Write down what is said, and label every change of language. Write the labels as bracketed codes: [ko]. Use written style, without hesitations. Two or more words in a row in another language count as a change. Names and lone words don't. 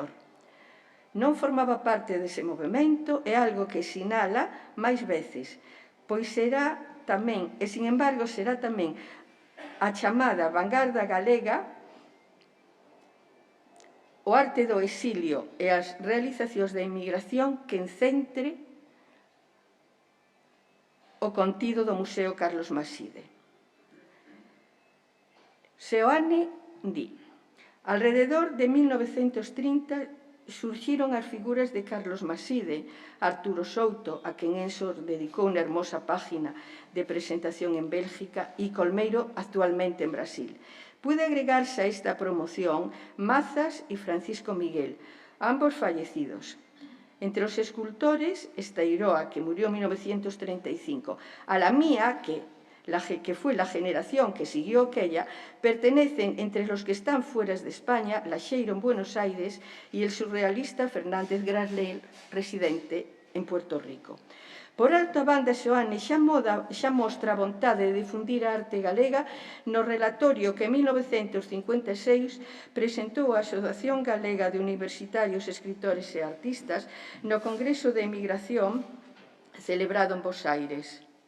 [gl] Non formaba parte dese movimento, é algo que sinala máis veces, pois será tamén, e [es] sin embargo [gl] será tamén a chamada vanguarda galega, o arte do exilio e as realizacións da emigración que encentre o contido do Museo Carlos Maside. Seoane di: [es] alrededor de [gl] 1930 surxiron as figuras de Carlos Maside, Arturo Souto, a quen Enso dedicou unha [es] hermosa página [gl] de presentación en Bélgica, e Colmeiro, actualmente en Brasil. [es] Puede agregarse a esta promoción Mazas e Francisco Miguel, ambos fallecidos. [gl] Entre os escultores está [es] Iroa, que murió en 1935, a la mía, que fue la generación que siguió aquella, pertenecen entre los que están fuera de España, Laxeiro en Buenos Aires y el surrealista Fernández Grasler, residente en Puerto Rico. [gl] Por alta banda, Seoane xa mostra a vontade de difundir a arte galega no relatorio que en 1956 presentou a Asociación Galega de Universitarios, Escritores e Artistas no Congreso de Emigración celebrado en Bos Aires.